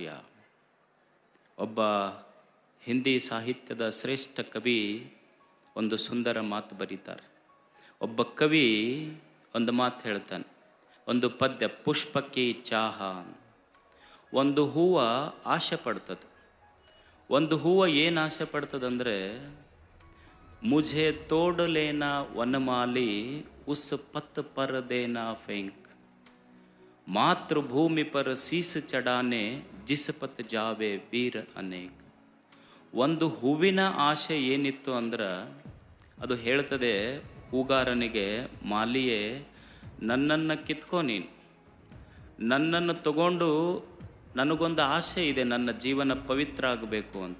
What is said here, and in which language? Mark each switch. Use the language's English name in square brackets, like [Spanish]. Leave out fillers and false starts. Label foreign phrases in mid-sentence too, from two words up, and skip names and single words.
[Kannada] ಒಬ್ಬ ಹಿಂದಿ ಸಾಹಿತ್ಯದ ಶ್ರೇಷ್ಠ ಕವಿ ಒಂದು ಸುಂದರ ಮಾತು ಬರೀತಾರೆ. ಒಬ್ಬ ಕವಿ ಒಂದು ಮಾತು ಹೇಳ್ತಾನೆ, ಒಂದು ಪದ್ಯ, ಪುಷ್ಪಕ್ಕೆ ಚಾಹ. ಒಂದು ಹೂವು ಆಸೆ ಪಡ್ತದೆ. ಒಂದು ಹೂವು ಏನು ಆಸೆ ಪಡ್ತದಂದರೆ, [Hindi] ಮುझे तोड़ लेना वनमाली उस पत पर देना फेंक, मातृभूमि पर शीस चढ़ाने जिस पत जावे वीर अनेक. [Kannada] ಒಂದು ಹೂವಿನ ಆಶೆ ಏನಿತ್ತು ಅಂದ್ರೆ, ಅದು ಹೇಳ್ತದೆ ಹೂಗಾರನಿಗೆ, ಮಾಲಿಯೇ ನನ್ನನ್ನು ಕಿತ್ಕೊ, ನೀನು ನನ್ನನ್ನು ತಗೊಂಡು, ನನಗೊಂದು ಆಸೆ ಇದೆ, ನನ್ನ ಜೀವನ ಪವಿತ್ರ ಆಗಬೇಕು ಅಂತ.